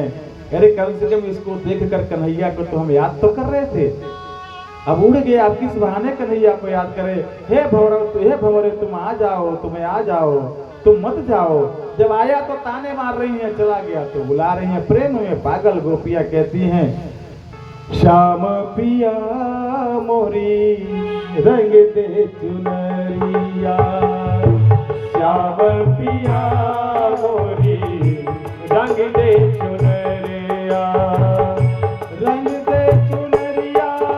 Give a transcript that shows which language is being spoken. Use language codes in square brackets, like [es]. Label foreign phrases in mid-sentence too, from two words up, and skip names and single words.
[hi] अरे कम से कम इसको देखकर कन्हैया को तो हम याद तो कर रहे थे, अब उड़ गया, आप किस बहाने कन्हैया को याद करे। हे भंवरे तुम आ जाओ, तुम्हें आ जाओ, तुम मत जाओ। जब आया तो ताने मार रही हैं, चला गया तो बुला रही हैं। प्रेम में पागल गोपियां कहती हैं, श्याम पिया मोरी रंग दे चुनरिया, श्याम पिया मोरी रंग दे चुनरिया, रंग दे चुनरिया,